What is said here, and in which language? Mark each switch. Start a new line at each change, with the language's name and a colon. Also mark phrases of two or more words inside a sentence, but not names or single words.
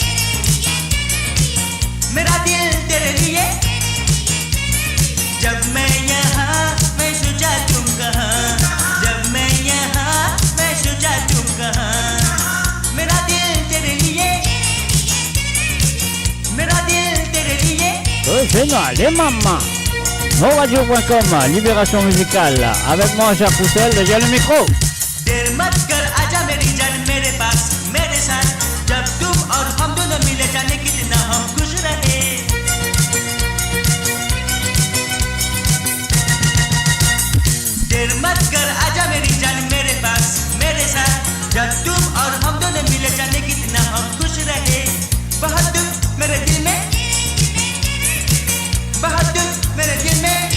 Hindi: मेरा दिल तेरे लिए जब मैं यहाँ मैं सोचा तुम कहाँ जब मैं यहाँ मैं सोचा तुम कहाँ मेरा दिल तेरे लिए मेरा दिल तेरे लिए
French: C'est normal, les mamans. Moradio.com, Libération musicale. Avec moi, Jacques Roussel, j'ai le micro.
Hindi: देर मत कर आजा मेरी जान मेरे पास मेरे साथ जब तुम और हम दोनों मिले जाने कितना हम खुश रहे देर मत कर आजा मेरी जान मेरे पास मेरे साथ जब तुम और हम दोनों मिले जाने कितना हम खुश रहे बहुत दुख मेरे दिल में बहुत दुख मेरे दिल में